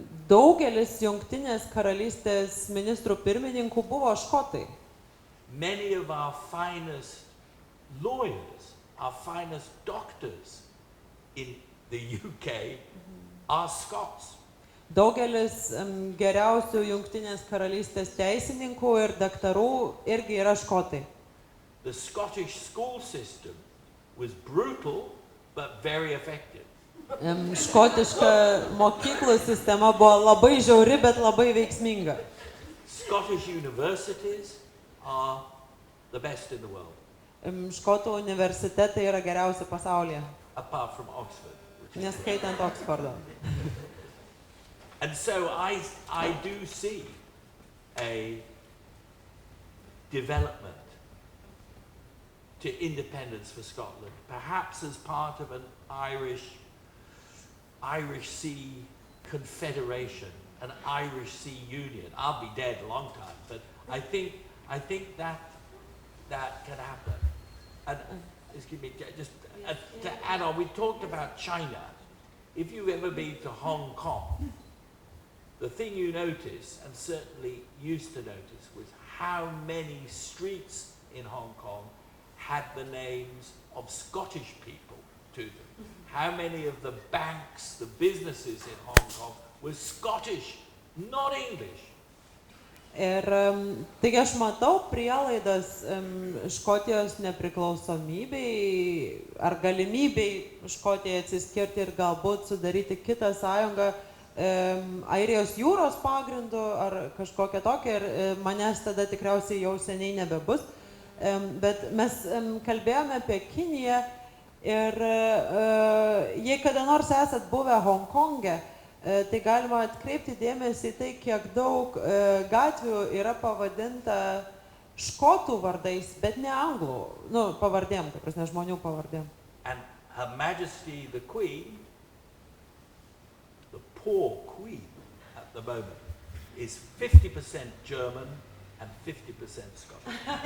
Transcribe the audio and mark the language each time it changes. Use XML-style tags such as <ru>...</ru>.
<lt>Daugelis Jungtinės karalystės ministrų pirmininkų buvo škotai.</lt> <en>Many of our finest lawyers, our finest doctors in the UK are Scots.</en> <lt>Daugelis geriausių Jungtinės karalystės teisininkų ir daktarų irgi yra škotai.</lt> <en>The Scottish school system was brutal but very effective.</en> <lt>Škotiška mokyklų sistema buvo labai žiauri, bet labai veiksminga.</lt> <en>Scottish universities are the best in the world.</en> <lt>Škotų universitetai yra geriausi pasaulyje,</lt> <en>Apart from Oxford.</en> <lt>neskaitant Oksfordo.</lt> <en>And so I do see a development to independence for Scotland, perhaps as part of an Irish Sea confederation, an Irish Sea union. I'll be dead a long time, but I think that can happen. And excuse me, just to add on, we talked about China. If you've ever been to Hong Kong, the thing you notice, and certainly used to notice, was how many streets in Hong Kong had the names of Scottish people to them. How many of the banks, the businesses in Hong Kong were Scottish, not English.</en> <lt>Ir taigi aš matau prielaidas Škotijos nepriklausomybei ar galimybei Škotijai atsiskirti ir galbūt sudaryti kitą sąjungą Airijos jūros pagrindu ar kažkokia tokia, ir manęs tada tikriausiai jau seniai nebebus. Bet mes kalbėjome apie Kiniją ir jei kada nors esat buvę Honkonge, tai galima atkreipti dėmesį į tai, kiek daug gatvių yra pavadinta škotų vardais, bet ne anglų, pavardėm, tai prasme žmonių pavardėm.</lt> <en>And Her Majesty the Queen, the poor Queen at the moment, is 50% German and 50% Scottish.</en>